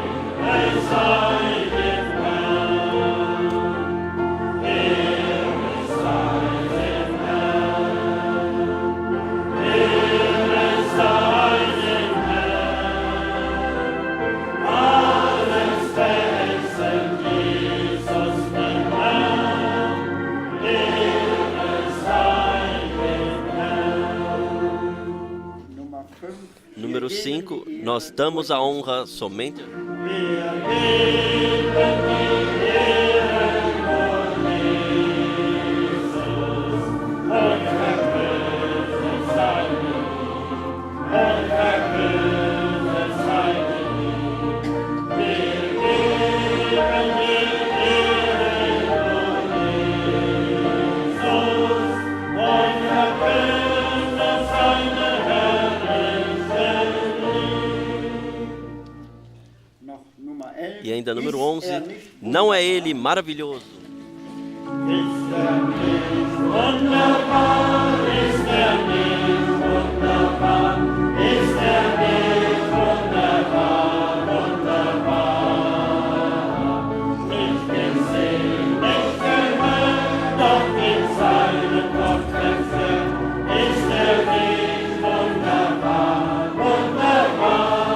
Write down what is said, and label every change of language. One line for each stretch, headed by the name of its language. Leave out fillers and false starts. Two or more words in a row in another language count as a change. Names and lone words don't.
German: Sei dem Herrn, Ehre sei dem Herrn, Ehre sei dem Herrn. Alles wechselt, Jesus dem Herrn, Ehre sei dem Herrn.
Portuguese: Número 5, nós damos a honra somente.
German: Wir geben die Ehre nur Jesus, und verkündet sein Lied, und verkündet sein Lied. Wir geben die Ehre nur Jesus, und verkündet seine herrlichen Lied.
Portuguese: E ainda número 11, não é ele maravilhoso?
German: Ist nicht wunderbar, ist nicht wunderbar, ist nicht wunderbar, wunderbar. Nicht gesehen, nicht gehört, doch in seinem Wort erfüllt, ist nicht wunderbar, wunderbar.